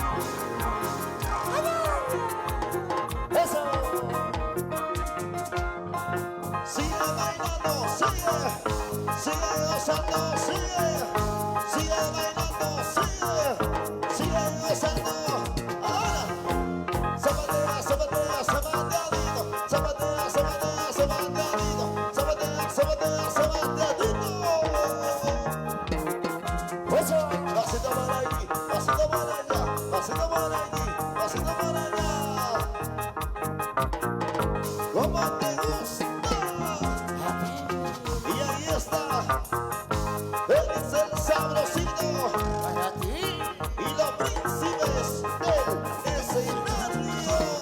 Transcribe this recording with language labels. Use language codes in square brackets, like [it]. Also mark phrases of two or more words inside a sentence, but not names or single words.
[es] ¡Eso! Sigue bailando, sigue gozando, sigue bailando, sigue gozando. Ahora, zapatea, zapatea, zapateadito, zapatea, zapatea, zapateadito, zapatea, zapatea, zapateadito. Eso, pasito por aquí, pasito por allá, pasito por aquí, pasito por allá. ¿Cómo te gusta? Y ahí está. Eres el sabrosito para ti y los príncipes del escenario.